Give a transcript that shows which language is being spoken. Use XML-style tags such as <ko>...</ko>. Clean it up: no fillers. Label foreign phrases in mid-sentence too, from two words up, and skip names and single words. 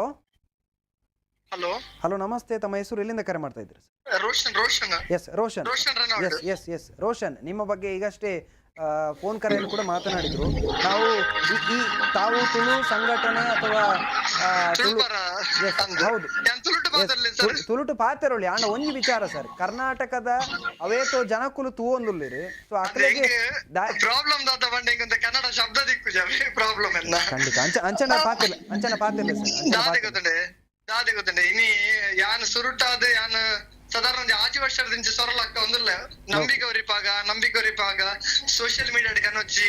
<kn>ಹಲೋ ಹಲೋ, ನಮಸ್ತೆ. ತಮ್ಮ ಹೆಸರು, ಎಲ್ಲಿಂದ ಕರೆ ಮಾಡ್ತಾ ಇದ್ದೀರಿ? ರೋಷನ್ ಎಸ್ ರೋಷನ್. ಎಸ್ ರೋಷನ್, ನಿಮ್ಮ ಬಗ್ಗೆ ಈಗಷ್ಟೇ ಫೋನ್ ಕರೆಯಲ್ಲಿ ಕೂಡ ಮಾತನಾಡಿದ್ರು. ನಾವು ಈ ತಾವು ತುಳು ಸಂಘಟನೆ ಅಥವಾ ಹೌದು</kn> <tcy>ತುಳುಟು ಪಾತೆರೊಳ್ಳಿ ಆಂಡ ಒಂಜಿ ವಿಚಾರ ಸರ್, ಕರ್ನಾಟಕದ ಅವೇತೋ ಜನಕುಲು ತೂವೊಂದುಲ್ಲಿರಿ. ಸೊ ಅಕಲೆಗೆ ಪ್ರಾಬ್ಲಮ್ ಕನ್ನಡ ಶಬ್ದ ದಿಕ್ಕು ಪ್ರಾಬ್ಲಮ್ ಎಲ್ಲ ಖಂಡಿತ ಅಂಚನ ಪಾತಿಲ್ಲ ಸರ್. ದಾದೆ ಗೊತ್ತಂಡೆ ಇನಿ ಯಾನ್ ಸುರುಟಾದ ಯಾನ್ ಸಾಧಾರಣ ಆಜಿ ವರ್ಷದಿಂದ ಸೊರಲಕ್ಕ ಒಂದಿಲ್ಲ ನಂಬಿಕೆ</tcy> <en>social media</en> <tcy>ಕನೊಚ್ಚಿ</tcy>